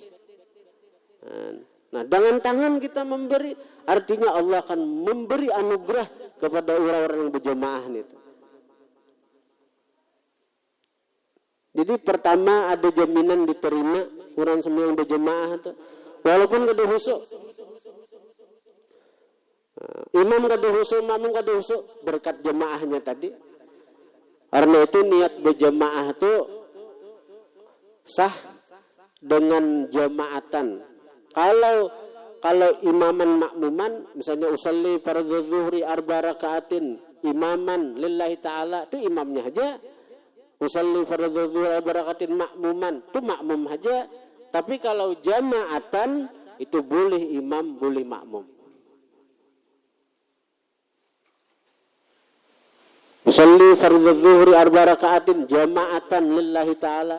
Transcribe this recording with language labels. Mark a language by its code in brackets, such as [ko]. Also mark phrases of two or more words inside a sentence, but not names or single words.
[id] Nah, dengan tangan kita memberi, artinya Allah akan memberi anugerah kepada orang-orang yang berjemaah itu. [bjn] Jadi pertama ada jaminan diterima orang semua yang berjemaah itu, walaupun kada khusyuk. Imam kada khusyuk, makmum kada khusyuk, berkat jemaahnya tadi. [id] Karena itu niat berjemaah itu sah dengan jamaatan. [bjn] Kalau imaman makmuman, misalnya [ar] أصلي فرض الظهر أربع ركعات إماما لله تعالى, [bjn] itu imamnya aja. [ar] أصلي فرض الظهر أربع ركعات مأموما, [bjn] itu makmum aja. Tapi kalau jamaatan, itu boleh imam, boleh makmum. [ar] أصلي فرض الظهر 4 ركعات جماعة لله تعالى.